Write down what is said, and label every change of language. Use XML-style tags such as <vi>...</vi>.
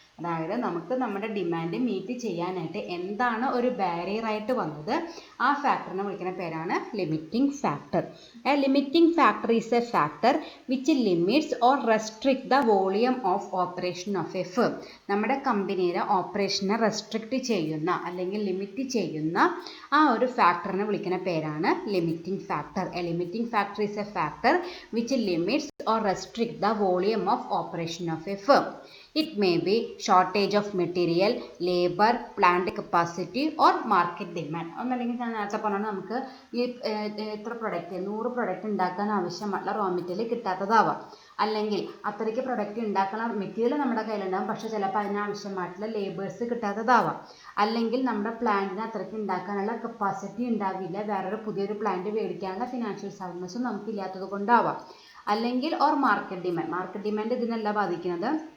<ml>അതായത് നമുക്ക് നമ്മുടെ ഡിമാൻഡ് മീറ്റ് ചെയ്യാനായിട്ട് എന്താണ് ഒരു ബാരിയറായിട്ട് വന്നത്, ആ ഫാക്ടറിനെ വിളിക്കുന്ന പേരാണ് limiting factor.</ml> <en>A limiting factor is a factor which limits or restrict the volume of operation of a firm.</en> <ml>നമ്മുടെ കമ്പനിയുടെ ഓപ്പറേഷനെ റെസ്ട്രിക്റ്റ് ചെയ്യുന്ന അല്ലെങ്കിൽ ലിമിറ്റ് ചെയ്യുന്ന ആ ഒരു ഫാക്ടറിനെ വിളിക്കുന്ന പേരാണ് limiting factor.</ml> <en>A limiting factor is a factor which limits or restrict the volume of operation of a firm. It may be shortage of material, labor, plant capacity or market demand.</en> <ml>ഒന്നല്ലെങ്കിൽ ഞാൻ നേരത്തെ പറഞ്ഞാൽ നമുക്ക് ഈ എത്ര product 100 product ഉണ്ടാക്കാൻ ആവശ്യമായിട്ടുള്ള raw material കിട്ടാത്തതാവാം, അല്ലെങ്കിൽ അത്രയ്ക്ക് പ്രൊഡക്റ്റ് ഉണ്ടാക്കുന്ന മെറ്റീരിയൽ നമ്മുടെ കയ്യിലുണ്ടാകും, പക്ഷേ ചിലപ്പോൾ അതിനാവശ്യമായിട്ടുള്ള ലേബേഴ്സ് കിട്ടാത്തതാവാം, അല്ലെങ്കിൽ നമ്മുടെ പ്ലാന്റിന് അത്രയ്ക്ക് ഉണ്ടാക്കാനുള്ള കപ്പാസിറ്റി ഉണ്ടാവില്ല, വേറൊരു പുതിയൊരു പ്ലാന്റ് മേടിക്കാനുള്ള ഫിനാൻഷ്യൽ സൗണ്ട്നെസ്സും നമുക്കില്ലാത്തത് കൊണ്ടാവാം, അല്ലെങ്കിൽ ഓർ മാർക്കറ്റ് ഡിമാൻഡ് ഇതിനല്ല ബാധിക്കുന്നത്.</ml>